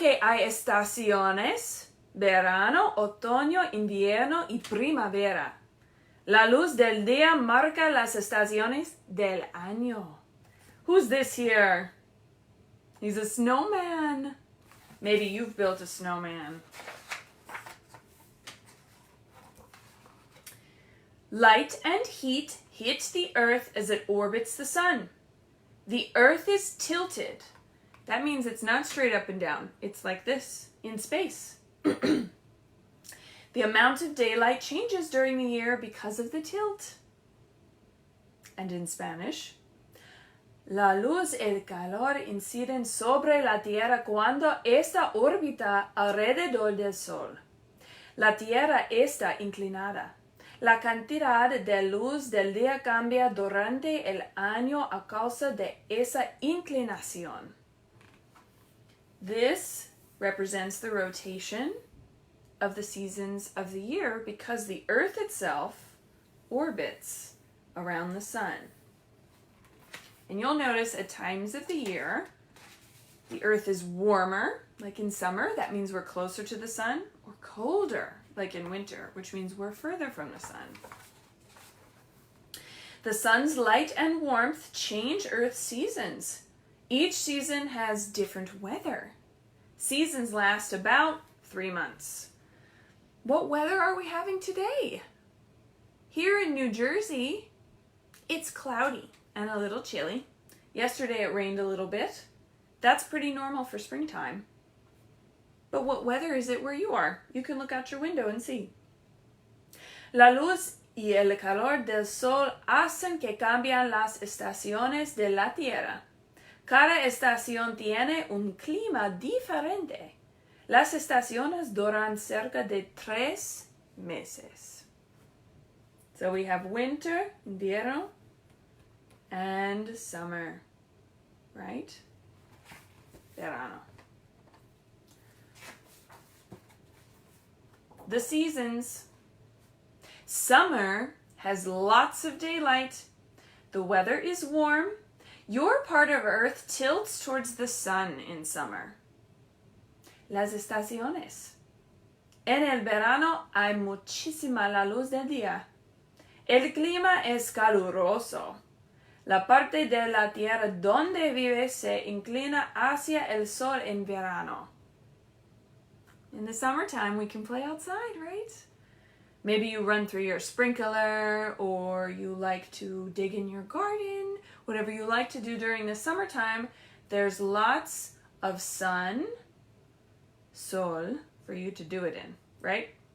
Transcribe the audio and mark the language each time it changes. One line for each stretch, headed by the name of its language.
Spanish: que hay estaciones, verano, otoño, invierno y primavera. La luz del día marca las estaciones del año.
English: Who's this here? He's a snowman. Maybe you've built a snowman. Light and heat hit the earth as it orbits the sun. The earth is tilted. That means it's not straight up and down. It's like this in space. The amount of daylight changes during the year because of the tilt. And in Spanish,
Spanish: la luz y el calor inciden sobre la Tierra cuando ésta orbita alrededor del Sol. La Tierra está inclinada. La cantidad de luz del día cambia durante el año a causa de esa inclinación.
English: This represents the rotation of the seasons of the year because the Earth itself orbits around the sun. And you'll notice at times of the year, the Earth is warmer, like in summer, that means we're closer to the sun, or colder, like in winter, which means we're further from the sun. The sun's light and warmth change Earth's seasons. Each season has different weather. Seasons last about 3 months. What weather are we having today? Here in New Jersey, it's cloudy and a little chilly. Yesterday it rained a little bit. That's pretty normal for springtime. But what weather is it where you are? You can look out your window and see.
Spanish: La luz y el calor del sol hacen que cambian las estaciones de la Tierra. Cada estación tiene un clima diferente. Las estaciones duran cerca de 3 meses.
English: So we have winter, invierno, and summer, right? Verano. The seasons. Summer has lots of daylight. The weather is warm. Your part of Earth tilts towards the sun in summer.
Spanish: Las estaciones. En el verano hay muchísima la luz del día. El clima es caluroso. La parte de la tierra donde vive se inclina hacia el sol en verano.
English: In the summertime, we can play outside, right? Maybe you run through your sprinkler, or you like to dig in your garden. Whatever you like to do during the summertime, there's lots of sun, sol, for you to do it in, right?